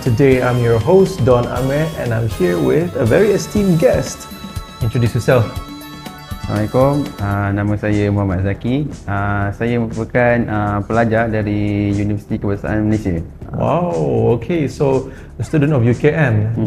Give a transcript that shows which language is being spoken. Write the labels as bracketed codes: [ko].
[en] Today I'm your host Don Amir and I'm here with a very esteemed guest. Introduce yourself. [ms] Assalamualaikum, nama saya Muhammad Zaki. Saya merupakan pelajar dari Universiti Kebangsaan Malaysia. [en] Wow, okay, so a student of UKM.